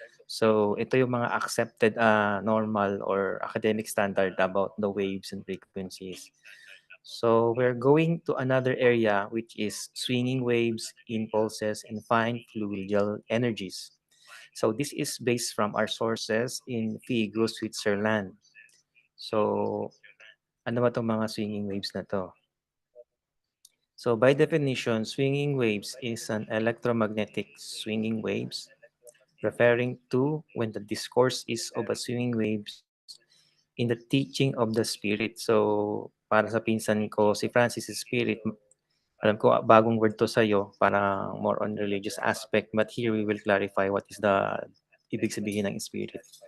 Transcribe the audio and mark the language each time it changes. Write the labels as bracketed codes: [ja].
[en] So, [tl] ito yung mga [en] accepted normal or academic standard about the waves and frequencies. So, we're going to another area which is swinging waves, impulses, and fine fluidal energies. So, this is based from our sources in Figo, Switzerland. [tl] So, ano ba itong mga swinging waves na to? [en] So, by definition, swinging waves is an electromagnetic swinging waves referring to when the discourse is of a swinging waves in the teaching of the Spirit. [tl] So, para sa pinsan ko, si Francis is Spirit, alam ko bagong word to sa'yo, para more on religious aspect, [en] but here we will clarify what is the [tl] ibig sabihin ng Spirit.